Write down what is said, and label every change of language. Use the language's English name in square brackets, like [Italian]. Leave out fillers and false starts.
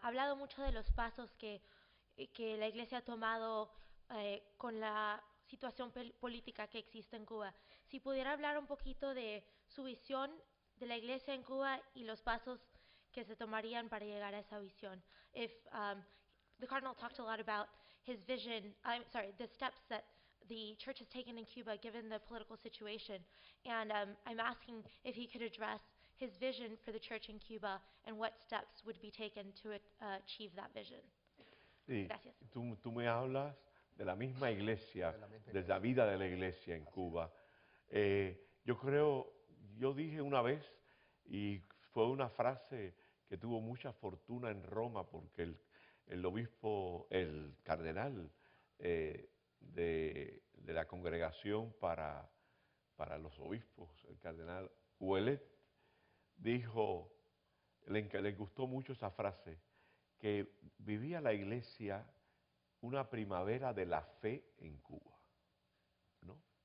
[Spanish] Ha hablado mucho de los pasos que la Iglesia ha tomado con la situación política que existe en Cuba. Si pudiera hablar un poquito de su visión de la Iglesia en Cuba y los pasos que se tomarían para llegar a esa visión. [English] If the Cardinal talked a lot about his vision, the steps that the Church has taken in Cuba given the political situation, and I'm asking if he could address his vision for the Church in Cuba and what steps would be taken to achieve that vision. [Spanish] Sí, Gracias. tú me hablas de la misma iglesia, de la vida de la iglesia en Cuba. Yo dije una vez, y fue una frase que tuvo mucha fortuna en Roma, porque el obispo, el cardenal de la congregación para los obispos, el cardenal Ouellet, dijo, le gustó mucho esa frase, que vivía la iglesia una primavera de la fe en Cuba, ¿no?